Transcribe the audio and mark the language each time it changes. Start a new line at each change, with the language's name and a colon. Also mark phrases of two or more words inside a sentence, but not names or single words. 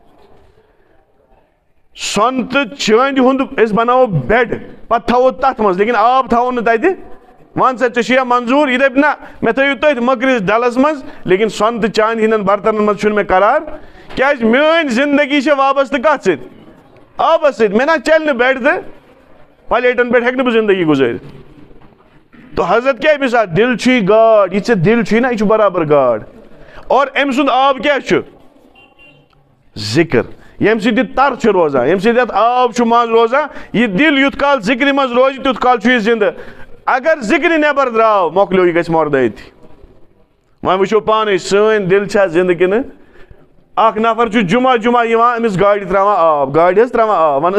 Kashmiri: سۄنہٕ تہٕ چٲندِ ہُنٛد أسۍ بناوو بیڈ پتہٕ تھاوو تتھ منٛز لیکن آب تھاوو نہٕ تتہِ ون سا ژےٚ چھُیا منظوٗر یہِ دپہِ نہ مےٚ تھٲیِو تٔتھۍ مٔکرِس ڈلس منٛز لیکن سۄنہٕ تہٕ چاندِ ہٕنٛدٮ۪ن برتنن منٛز چھُنہٕ مےٚ قرار کیٛازِ میٲنۍ زندگی چھِ وابستہٕ کتھ سۭتۍ آبس سۭتۍ مےٚ نہ چلہِ نہٕ بیڈ تہٕ پلیٹن پٮ۪ٹھ ہٮ۪کہٕ نہٕ بہٕ زندگی گُزٲرِتھ تو حضرت کیا مثال دل چھ گاڈ یہ دل چھ نا یہ برابر گاڈ اور ام سند آب کیا ذکر یم سی تر چھ روزان یم سی آب مز روزان یہ دل یوت کال ذکر مز روز تیت کال چھ یہ زندہ اگر ذکر نبر دراو مکلیو یہ گژھِ مردیتی وۄنۍ وٕچھو پانے سٲنۍ دل چھا زندہ کِنہٕ اکھ نفر چھُ جمعہ جمعہ یِوان أمِس گاڑِ تراوان آب گاڑِ حظ تراوان آب وَن حظ